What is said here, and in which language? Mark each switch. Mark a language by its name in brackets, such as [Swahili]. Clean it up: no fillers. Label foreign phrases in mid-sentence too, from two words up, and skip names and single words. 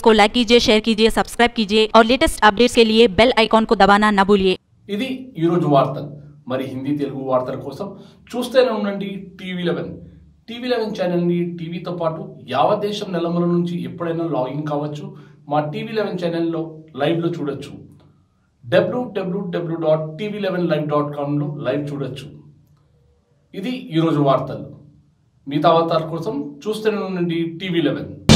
[Hindi] को लाइक कीजिए, शेयर कीजिए, सब्सक्राइब कीजिए और लेटेस्ट अपडेट्स के लिए बेल आइकॉन को दबाना न भूलिए. [Telugu] ఇది ఈ రోజు వార్తలు. మరి హిందీ తెలుగు వార్తల కోసం చూస్తూనే ఉండండి టీవీ11. టీవీ11 ఛానల్ని టీవీతో పాటు యావత్ దేశం నెలమల నుంచి ఎప్పుడైనా లాగిన్ కావచ్చు. మా టీవీ11 ఛానల్లో లైవ్లో చూడొచ్చు. www.tv11live.comలో లైవ్ చూడొచ్చు. ఇది ఈరోజు వార్తలు. మిగతా వార్తల కోసం చూస్తూనే ఉండండి టీవీ11.